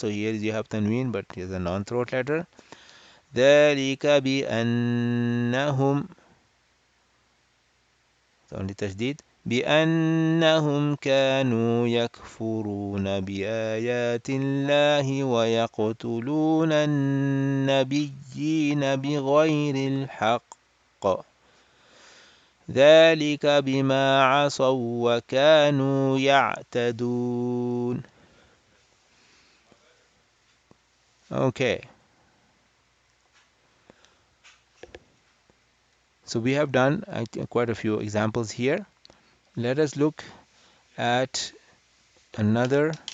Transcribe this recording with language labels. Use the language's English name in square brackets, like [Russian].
[English] So here you have tanween, but here's a non-throat letter. [Arabic] ذلك بأنهم, [English] so only [Arabic] تشديد, بأنهم كانوا يكفرون بآيات الله ويقتلون النبيين بغير الحق ذلك بما عصوا وكانوا يعتدون. [English] Okay, so we have done quite a few examples here. Let us look at another.